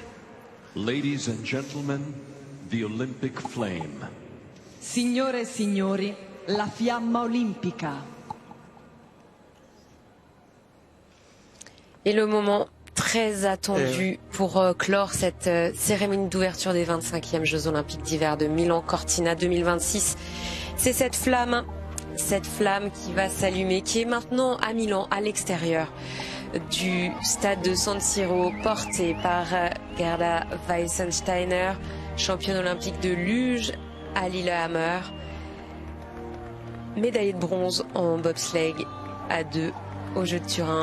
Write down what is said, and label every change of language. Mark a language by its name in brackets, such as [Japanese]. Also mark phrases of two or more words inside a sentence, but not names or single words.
[English] Ladies and gentlemen, the Olympic flame. [Italian] Signore e signori, la fiamma olimpica. [French] Et le moment très attendu pour clore cette cérémonie d'ouverture des 25e Jeux Olympiques d'hiver de Milan-Cortina 2026. C'est cette flamme qui va s'allumer, qui est maintenant à Milan, à l'extérieur du stade de San Siro, portée par Gerda Weissensteiner, championne olympique de luge à Lillehammer, médaillée de bronze en bobsleigh à 2 aux Jeux de Turin.